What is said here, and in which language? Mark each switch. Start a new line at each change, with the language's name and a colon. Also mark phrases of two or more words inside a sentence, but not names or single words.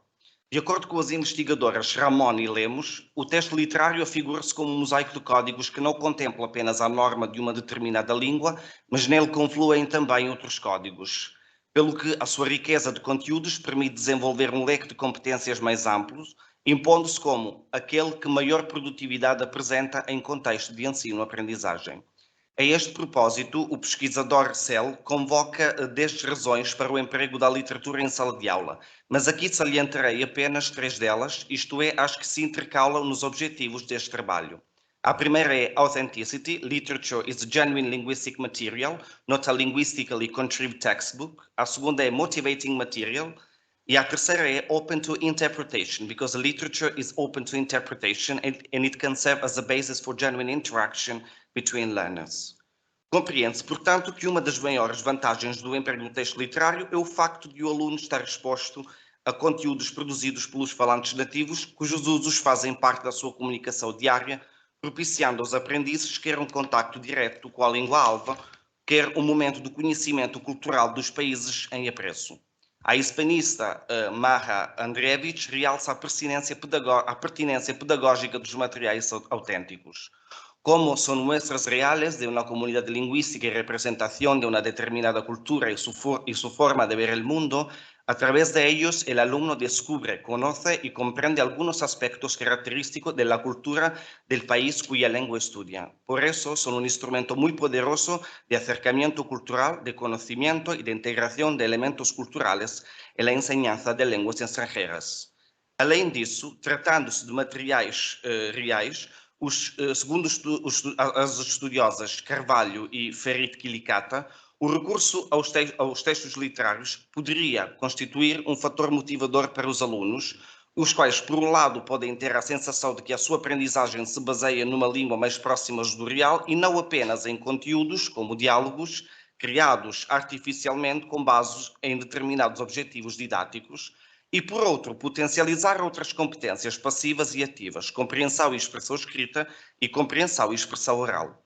Portuguese: De acordo com as investigadoras Ramon e Lemos, o texto literário afigura-se como um mosaico de códigos que não contempla apenas a norma de uma determinada língua, mas nele confluem também outros códigos, pelo que a sua riqueza de conteúdos permite desenvolver um leque de competências mais amplos, impondo-se como aquele que maior produtividade apresenta em contexto de ensino-aprendizagem. A este propósito, o pesquisador Cell convoca 10 razões para o emprego da literatura em sala de aula, mas aqui salientarei apenas 3 delas, isto é, as que se intercalam nos objetivos deste trabalho. A primeira é Authenticity.
English: Literature is a genuine linguistic material, not a linguistically contrived textbook.
Portuguese: A segunda é
English: Motivating Material.
Portuguese: E a terceira é
English: Open to Interpretation, because literature is open to interpretation and it can serve as a basis for genuine interaction between learners.
Portuguese: Compreende-se, portanto, que uma das maiores vantagens do emprego do texto literário é o facto de o aluno estar exposto a conteúdos produzidos pelos falantes nativos, cujos usos fazem parte da sua comunicação diária, propiciando aos aprendizes quer um contacto direto com a língua alva, quer um momento do conhecimento cultural dos países em apreço. A hispanista Maja Andreevich realça a pertinência pedagógica dos materiais autênticos.
Spanish: Como son muestras reales de una comunidad lingüística y representación de una determinada cultura y su forma de ver el mundo, A través de ellos, el alumno descubre, conoce y comprende algunos aspectos característicos de la cultura del país cuya lengua estudia. Por eso, son un instrumento muy poderoso de acercamiento cultural, de conocimiento y de integración de elementos culturales en la enseñanza de lenguas extranjeras.
Portuguese: Além disso, tratando-se de materiais reais, segundo as estudiosas Carvalho e Ferit-Quilicata, o recurso aos textos literários poderia constituir um fator motivador para os alunos, os quais, por um lado, podem ter a sensação de que a sua aprendizagem se baseia numa língua mais próxima do real e não apenas em conteúdos, como diálogos, criados artificialmente com base em determinados objetivos didáticos, e, por outro, potencializar outras competências passivas e ativas, compreensão e expressão escrita e compreensão e expressão oral.